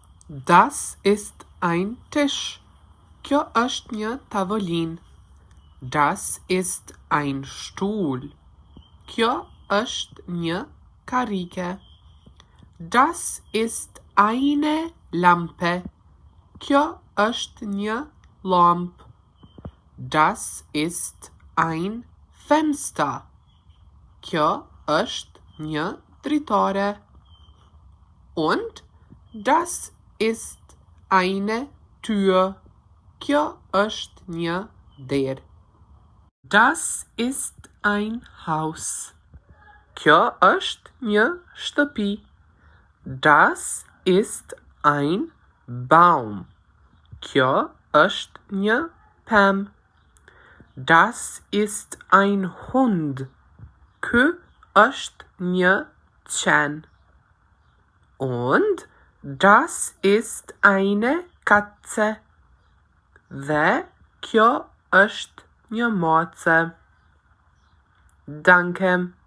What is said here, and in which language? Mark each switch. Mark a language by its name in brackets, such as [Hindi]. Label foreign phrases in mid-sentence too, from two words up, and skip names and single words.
[German] Das ist ein Tisch. [Albanian] Kjo është një tavolinë. [German] Das ist ein Stuhl. [Albanian] Kjo është një karrige. [German] Das ist eine Lampe. [Albanian] Kjo është një lamp. [German] Das ist ein Fenster. [Albanian] Kjo është një dritare. [German] Und das ist eine Tür. [Albanian] Kjo është një derë. [German] Das ist ein Haus. [Albanian] Kjo është një shtëpi. [German] Das ist ein Baum. [Albanian] Kjo është një pem. [German] Das ist ein Hund. [Albanian] Ky është një qen. [German] Und das ist eine Katze. [Albanian] Dhe kjo është një mace. [German] Danke.